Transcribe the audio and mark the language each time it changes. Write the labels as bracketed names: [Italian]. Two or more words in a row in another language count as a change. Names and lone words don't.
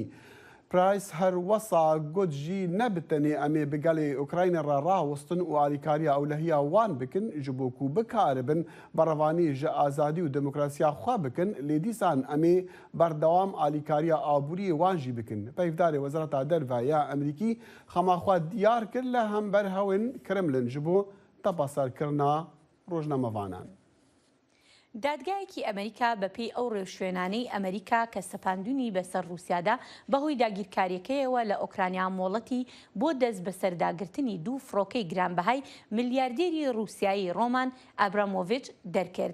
[Kurdish] Price her wesa got jî ne bi tenê em ê bi gelê Ukrayna re rawestin û alîkariya ewlehiya wan bikin ji bo ku bikaribin berevanî ji azadî û demokrasiya xwe bikin lê dîsan em ê berdewam alîkariya aboriyê wan jî bikin. Peyvdarê Wezareta Derveya Emerîkî xemaxwe diyar kir li hember hewên Kremlin ji bo tepaserkirina rojnamevanan. [Central Kurdish] دادگایەکی ئەمریکا بەپێی ئەو ڕێوشوێنانەی ئەمریکا کە سەپاندونی بەسەر رووسیادا بەهۆی داگیرکاریەکەیەوە لە ئۆکرانیا مۆڵەتی بۆ دەست بەسەرداگرتنی دوو فڕۆکەی گرانبەهای ملیاردێری رووسیایی ڕۆمان ئابرامۆڤیچ دەرکرد.